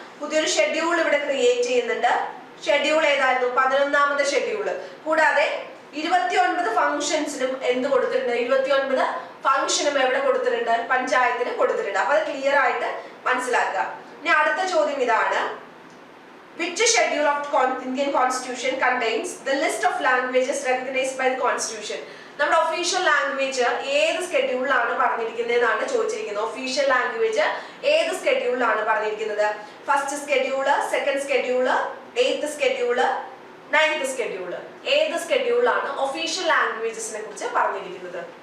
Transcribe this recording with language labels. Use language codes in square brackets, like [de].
[ml] പുതിയൊരു ഷെഡ്യൂൾ ഇവിടെ ക്രിയേറ്റ് ചെയ്യുന്നുണ്ട്. ഷെഡ്യൂൾ ഏതായിരുന്നു? 11ാമത്തെ ഷെഡ്യൂള്. കൂടാതെ 29 ഫംഗ്ഷൻസിനും എന്ത് കൊടുത്തിട്ടുണ്ട്? 29 ഫംഗ്ഷനും എവിടെ കൊടുത്തിട്ടുണ്ട്? പഞ്ചായത്തിന് കൊടുത്തിട്ടുണ്ട്. അപ്പൊ അത് ക്ലിയർ ആയിട്ട് മനസ്സിലാക്കുക. ഇനി അടുത്ത ചോദ്യം ഇതാണ്. [en] Which schedule of Indian Constitution contains the list of languages recognized by the Constitution? [ml] നമ്മുടെ ഒഫീഷ്യൽ ലാംഗ്വേജ് ഏത് സ്കെഡ്യൂളിലാണ് പറഞ്ഞിരിക്കുന്നതെന്നാണ് ചോദിച്ചിരിക്കുന്നത്. ഒഫീഷ്യൽ ലാംഗ്വേജ് ഏത് സ്കെഡ്യൂളിലാണ് പറഞ്ഞിരിക്കുന്നത്? First schedule, second schedule, 8th schedule, 9th schedule. ഏത് സ്കെഡ്യൂളിലാണ് ഒഫീഷ്യൽ ലാംഗ്വേജസിനെ കുറിച്ച് പറഞ്ഞിരിക്കുന്നത്?